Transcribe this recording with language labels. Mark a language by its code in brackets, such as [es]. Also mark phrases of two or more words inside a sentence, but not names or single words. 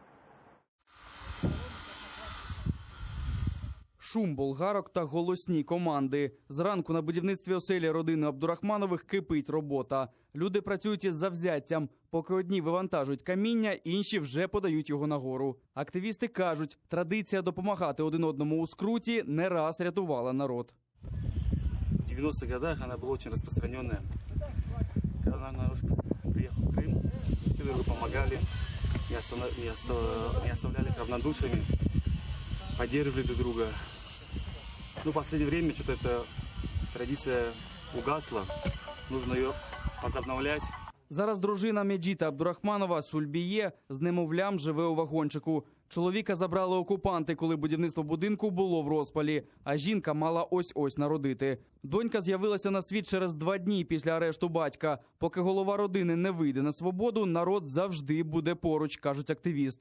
[uk] Шум болгарок та голосні команди. Зранку на будівництві оселі родини Абдурахманових кипить робота. Люди працюють із завзяттям. Поки одні вивантажують каміння, інші вже подають його нагору. Активісти кажуть, традиція допомагати один одному у скруті не раз рятувала народ. [ru] В 90-х годах она была очень распространенная. Когда народ приехал в Крым, все друг другу помогали, не оставляли их равнодушными, поддерживали друг друга. Но в последнее время что-то эта традиция угасла, нужно ее возобновлять. [uk] Зараз дружина Меджита Абдурахманова Сульбіє з немовлям живе у вагончику. Чоловіка забрали окупанти, коли будівництво будинку було в розпалі, а жінка мала ось-ось народити. Донька з'явилася на світ через 2 дні після арешту батька. Поки голова родини не вийде на свободу, народ завжди буде поруч, кажуть активісти.